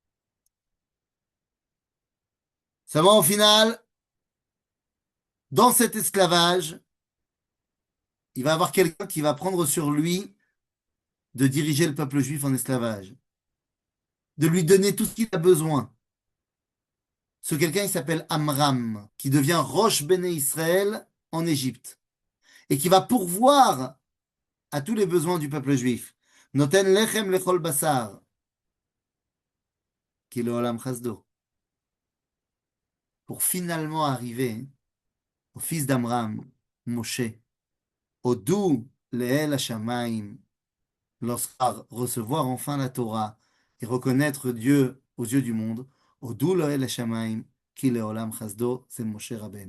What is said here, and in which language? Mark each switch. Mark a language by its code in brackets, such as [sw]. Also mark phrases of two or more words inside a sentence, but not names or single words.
[fr] Seulement au final, dans cet esclavage, il va avoir quelqu'un qui va prendre sur lui de diriger le peuple juif en esclavage, de lui donner tout ce qu'il a besoin. Ce quelqu'un, il s'appelle Amram, qui devient [he] ראש בני ישראל [fr] en Égypte, et qui va pourvoir à tous les besoins du peuple juif. [he] נותן לחם לכל בשר, [fr] qui est le [he] עולם חסדו, [fr] pour finalement arriver au fils d'Amram, Moshe, au doux [he] לאל השמים, [fr] lorsqu'à recevoir enfin la Torah et reconnaître Dieu aux yeux du monde, au doux [he] לאל השמים, [fr] qui est le [he] עולם חסדו, [fr] c'est Moshe Rabbeinu.